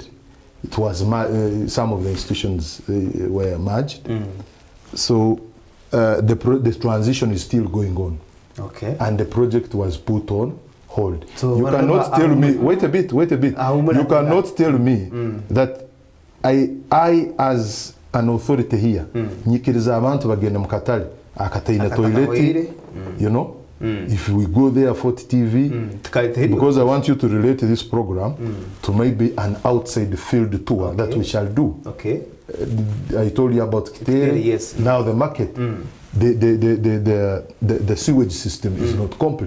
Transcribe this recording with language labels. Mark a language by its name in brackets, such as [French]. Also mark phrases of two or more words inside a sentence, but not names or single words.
[English] It was some of the institutions were merged. So the transition is still going on. Okay. And the project was put on hold. So you cannot tell me, wait a bit. You cannot tell me that I as an authority here, [Tooro] nyikiriza abantu bagenda mukatale akataina toilet, [English] you know, if we go there for TV, because I want you to relate this program to maybe an outside field tour that we shall do. Okay. I told you about Kitere, yes. Now the market, the sewage system is not complete.